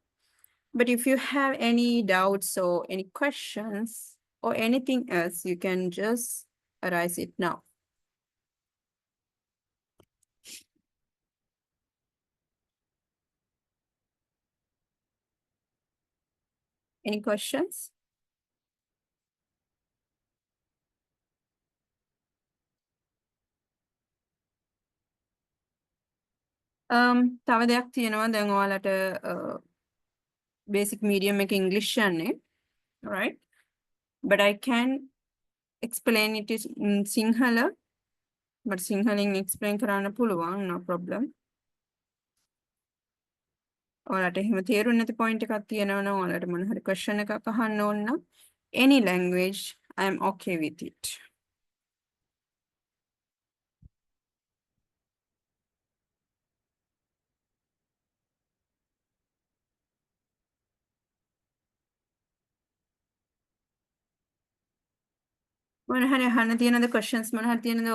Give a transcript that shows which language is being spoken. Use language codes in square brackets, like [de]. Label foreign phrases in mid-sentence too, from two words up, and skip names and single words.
[en] But if you have any doubts or any questions or anything else, you can just arise it now. Any questions? [si] තව දෙයක් තියෙනවා දැන් ඔයාලට [en] basic medium [si] එක English යන්නේ, [en] right? But I can explain it in Sinhala. [si] But Sinhalin explain කරන්න පුළුවන්, [en] no problem. [si] ඔයාලට එහෙම තේරුන්නේ නැති point එකක් තියෙනවා නම් ඔයාලට මොන හරි question එකක් අහන්න ඕන නම් [en] any language, I am okay with it. [si] මොන හරි අහන්න තියෙනද questions මොන හරි තියෙනද?